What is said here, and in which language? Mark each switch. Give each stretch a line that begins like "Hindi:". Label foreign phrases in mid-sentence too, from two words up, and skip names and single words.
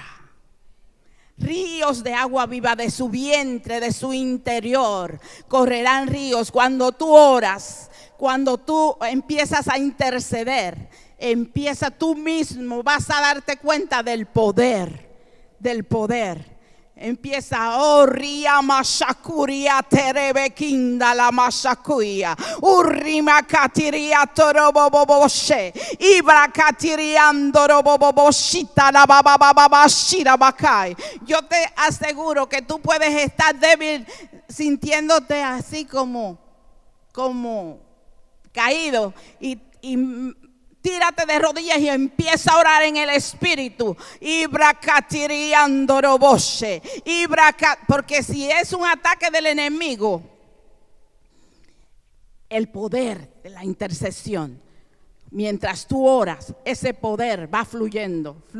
Spanish: Ríos de agua viva, de su vientre, de su interior correrán ríos. Cuando tú oras, cuando tú empiezas a interceder, tú mismo vas a darte cuenta del poder. Empieza, oh ria mashakuria terebekinda la mashakuya, urrima katiria toroboboboshe, ibra katiriando roboboboshita la babababashira bakai. Yo te aseguro que tú puedes estar débil, sintiéndote así como caído, y tírate de rodillas y empieza a orar en el espíritu. Porque si es un ataque del enemigo, el poder de la intercesión, mientras tú oras, ese poder va fluyendo.